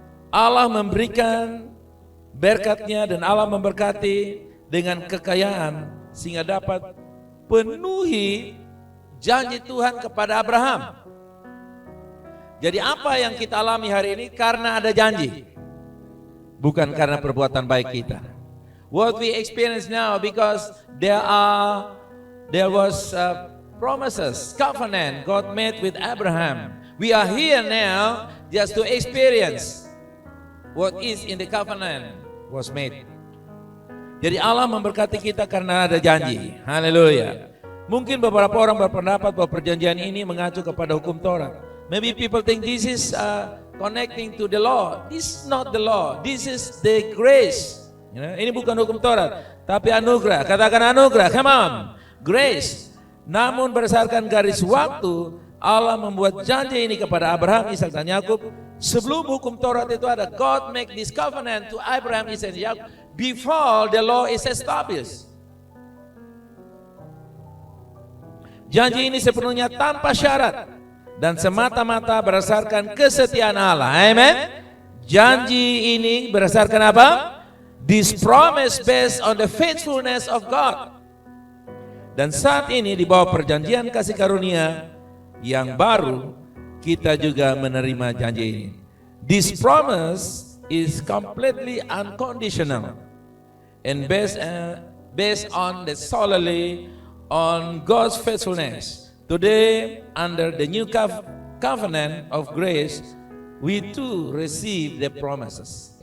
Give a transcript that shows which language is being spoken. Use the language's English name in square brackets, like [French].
[Indonesian] Allah memberikan berkatnya dan Allah memberkati dengan kekayaan sehingga dapat penuhi janji Tuhan kepada Abraham. Jadi apa yang kita alami hari ini karena ada janji, bukan karena perbuatan baik kita. [English] What we experience now because there was promises, covenant God made with Abraham. We are here now just to experience what is in the covenant was made. [Indonesian] Jadi Allah memberkati kita karena ada janji. Haleluya. Mungkin beberapa orang berpendapat bahwa perjanjian ini mengacu kepada hukum Taurat. [English] Maybe people think this is connecting to the law. This is not the law. This is the grace. [Indonesian] Ini bukan hukum Taurat, tapi anugerah. Katakan anugerah. [English] Come on. Grace. [Indonesian] Namun berdasarkan garis waktu, Allah membuat janji ini kepada Abraham, Ishak, dan Yakub. Sebelum hukum Taurat itu ada, [English] God make this covenant to Abraham, Ishak, and Yakub before the law is established. [Indonesian] Janji ini sepenuhnya tanpa syarat dan semata-mata berdasarkan kesetiaan Allah. Amen. Janji ini berdasarkan apa? [English] This promise based on the faithfulness of God. [Indonesian] Dan saat ini di bawah perjanjian kasih karunia yang baru, kita juga menerima janji ini. [English] This promise is completely unconditional and based on the solely on God's faithfulness. Today, under the new covenant of grace, we too receive the promises.